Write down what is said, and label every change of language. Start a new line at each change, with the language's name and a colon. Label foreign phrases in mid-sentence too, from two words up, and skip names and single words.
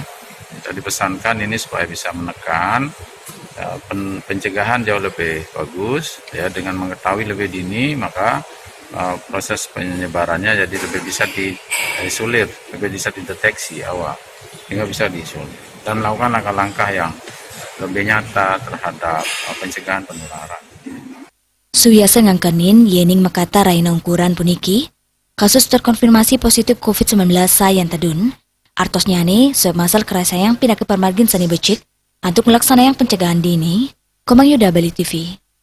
Indonesian: Kita dipesankan ini supaya bisa menekan pencegahan jauh lebih bagus ya, dengan mengetahui lebih dini maka proses penyebarannya jadi lebih bisa diisolir, lebih bisa dideteksi awal sehingga bisa diisolir dan melakukan langkah-langkah yang lebih nyata terhadap pencegahan penularan.
Balinese: Suyasa ngangkanin yening makata raina ukuran puniki,
Indonesian: kasus terkonfirmasi positif COVID-19
Balinese: sayan tadun, artosnya nih
Indonesian: swab masal
Balinese: kerasayang pindah ke permargin sani becik
Indonesian: untuk melaksanakan pencegahan dini,
Balinese: Komang Yuda Bali TV.